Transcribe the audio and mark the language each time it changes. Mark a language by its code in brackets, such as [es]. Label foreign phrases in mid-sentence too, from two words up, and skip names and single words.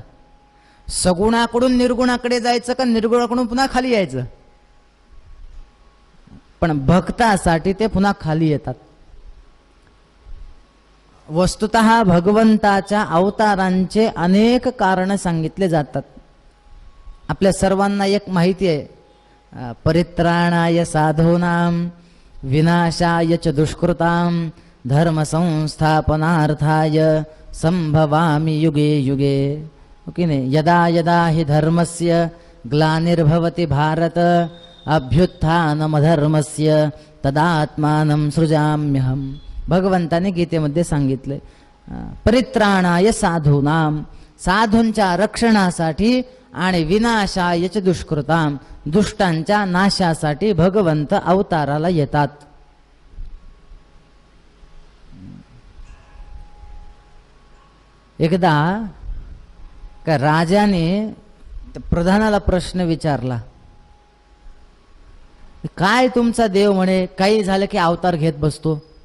[mr] सगुणाकडून निर्गुणाकडे जायचं का निर्गुणाकडून पुन्हा खाली यायचं? पण भक्तासाठी ते पुन्हा खाली येतात. वस्तुतः भगवंताच्या अवतारांचे अनेक कारण सांगितले जातात. आपल्या सर्वांना एक माहिती आहे, [sa] परित्राणाय साधूनां विनाशाय च दुष्कृतां धर्म संस्थापनार्थाय संभवामि युगे युगे. [mr] ओके नाही? [sa] यदा यदा हि धर्मस्य ग्लानिर्भवति भारत अभ्युत्थानमधर्मस्य तदात्मानं सृजाम्यहम्. [mr] भगवंताने गीतेमध्ये सांगितले [sa] परित्राणाय साधूनाम, [mr] साधूंच्या रक्षणासाठी आणि [sa] विनाशाय च दुष्कृताम, [mr] दुष्टांच्या नाशासाठी भगवंत अवताराला येतात. एकदा का राजाने प्रधानाला प्रश्न विचारला, काय तुमचा देव म्हणे काही झालं की अवतार घेत बसतो,